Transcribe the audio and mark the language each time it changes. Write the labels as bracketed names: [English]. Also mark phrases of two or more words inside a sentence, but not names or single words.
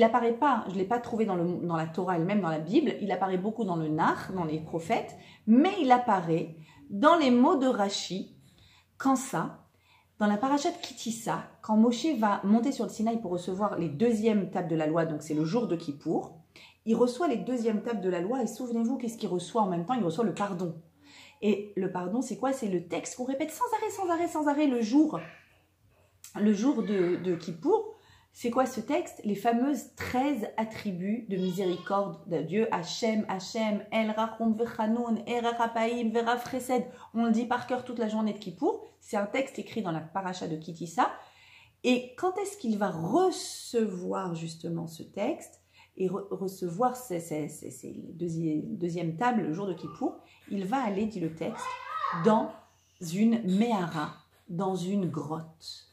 [French] apparaît pas, je ne l'ai pas trouvé dans la Torah elle-même, dans la Bible, il apparaît beaucoup dans le Nach, dans les prophètes, mais il apparaît dans les mots de Rashi, quand ça, dans la paracha de Kitissa, quand Moshe va monter sur le Sinaï pour recevoir les deuxièmes tables de la loi, donc c'est le jour de Kippour, il reçoit les deuxièmes tables de la loi, et souvenez-vous, qu'est-ce qu'il reçoit en même temps? Il reçoit le pardon. Et le pardon, c'est quoi? C'est le texte qu'on répète sans arrêt le jour de Kippour. C'est quoi ce texte? Les fameuses 13 attributs de miséricorde de Dieu. [Hebrew] השם, השם, אל רחום וחנון, ארך אפיים, ורב חסד. [French] On le dit par cœur toute la journée de Kippour. C'est un texte écrit dans la paracha de Kitissa. Et quand est-ce qu'il va recevoir justement ce texte et recevoir ces deuxième table le jour de Kippour? Il va aller, dit le texte, dans une Mehara, dans une grotte.